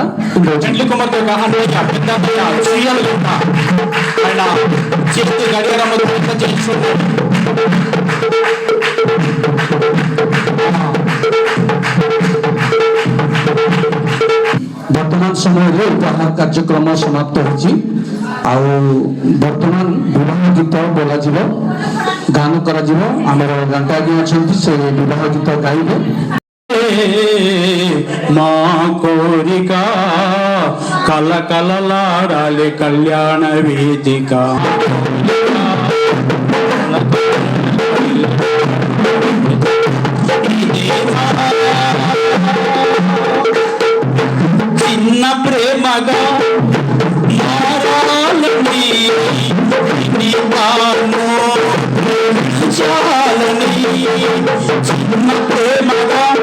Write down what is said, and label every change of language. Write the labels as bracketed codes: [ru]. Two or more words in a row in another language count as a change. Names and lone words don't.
[te] పెళ్లి కుమార్తె యొక్క పెద్ద సీఎల్ గంట ఆయన చేతి గడియారం చేయించుకున్నాడు. [or] ବର୍ତ୍ତମାନ ସମୟରେ ଉପହାର କାର୍ଯ୍ୟକ୍ରମ ସମାପ୍ତ ହୋଇଛି। ଆଉ ବର୍ତ୍ତମାନ ବିବାହ ଗୀତ ବୋଲାଯିବ, ଗାନ କରାଯିବ। ଆମର ଘଣ୍ଟା ଆଜ୍ଞା ଅଛନ୍ତି, ସେ ବିବାହ ଗୀତ ଗାଇବେ। [te] మా కోరిక కల కలలాడాలి కళ్యాణ వేదిక. చిన్న ప్రేమగా మారాలని చాలని, చిన్న ప్రేమగా